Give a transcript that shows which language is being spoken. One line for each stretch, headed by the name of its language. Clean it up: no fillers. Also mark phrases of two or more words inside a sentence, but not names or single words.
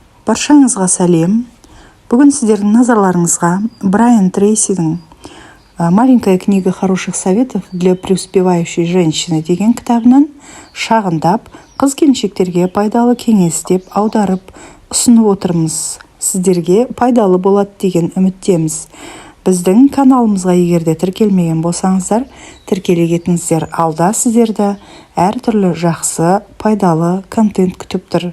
Kazakh: Баршаңызға сәлем. Бүгін сіздердің назарларыңызға Брайан Трейсидің «Маленькая книга хороших советов для преуспевающей женщины» деген кітабынан шағындап, қыз-келіншектерге пайдалы кеңес деп аударып ұсынып отырмыз. Сіздерге пайдалы болады деген үміттеміз. Біздің каналымызға егерде тіркелмеген болсаңыздар, тіркеле кетіңіздер. Алда сіздерді әртүрлі жақсы, пайдалы контент күтіп тұр.